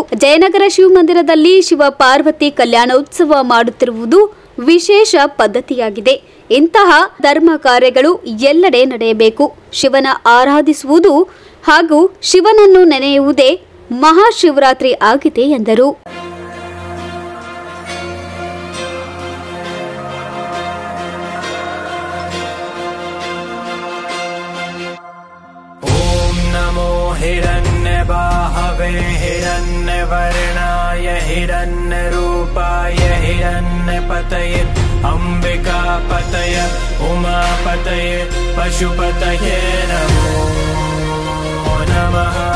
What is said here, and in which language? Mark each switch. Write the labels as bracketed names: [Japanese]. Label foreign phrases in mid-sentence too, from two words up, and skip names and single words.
[Kannada] ಜಯನಗರ ಶಿವಮಂದಿರದಲ್ಲಿ ಶಿವ ಪಾರ್ವತಿ ಕಲ್ಯಾಣೋತ್ಸವ ಮಾಡುತ್ತಿರುವುದು ವಿಶೇಷ ಪದ್ಧತಿಯಾಗಿದೆ. ಇಂತಹ ಧರ್ಮ ಕಾರ್ಯಗಳು ಎಲ್ಲೆಡೆ ನಡೆಯಬೇಕು. ಶಿವನ ಆರಾಧಿಸುವುದು ಹಾಗೂ ಶಿವನನ್ನು ನೆನೆಯುವುದೇ ಮಹಾಶಿವರಾತ್ರಿ ಆಗಿದೆ ಎಂದರು. [Sanskrit] हिरण्यबाहवे हिरण्यवर्णाय हिरण्यरूपाय हिरण्यपतये अम्बिकापतये उमापतये पशुपतये नमो नमः.